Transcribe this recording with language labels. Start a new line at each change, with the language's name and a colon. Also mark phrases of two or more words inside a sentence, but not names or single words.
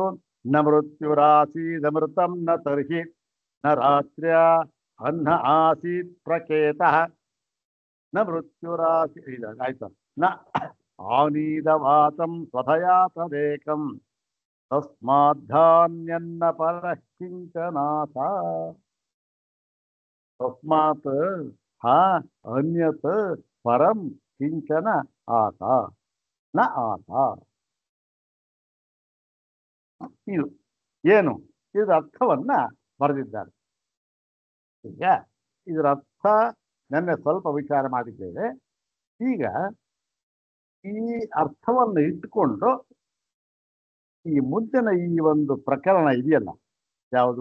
Sanskrit: ನ ಮೃತ್ಯುರಾಸೀದಮೃತಂ ನ ತರ್ಹಿ ನ ರಾತ್ರ್ಯ ಅನ್ನ ಆಸೀತ್ ಪ್ರಕೇತಃ ನ ಮೃತ್ಯುರಾಸಿ.
Kannada: ಆಯ್ತು.
Sanskrit: ನ ಆನೀದವಾತಂ ಸ್ವಧಯಾ ತದೇಕಂ ತಸ್ಮಾದ್ದಾನ್ಯನ್ನ ಪರಃ ಕಿಂಚನಾಥ. ತಸ್ಮಾತ್ ಅನ್ಯತ್ ಪರಂ ಕಿಂಚನ ಆತ ನ ಆತ.
Kannada: ಇದು ಏನು? ಇದರ ಅರ್ಥವನ್ನ ಬರೆದಿದ್ದಾರೆ. ಈಗ ಇದರ ಅರ್ಥ ನೆನ್ನೆ ಸ್ವಲ್ಪ ವಿಚಾರ ಮಾಡಿದ್ದೇವೆ. ಈಗ ಈ ಅರ್ಥವನ್ನು ಇಟ್ಟುಕೊಂಡು ಈ ಮುಂದಿನ ಈ ಒಂದು ಪ್ರಕರಣ ಇದೆಯಲ್ಲ, ಯಾವುದು?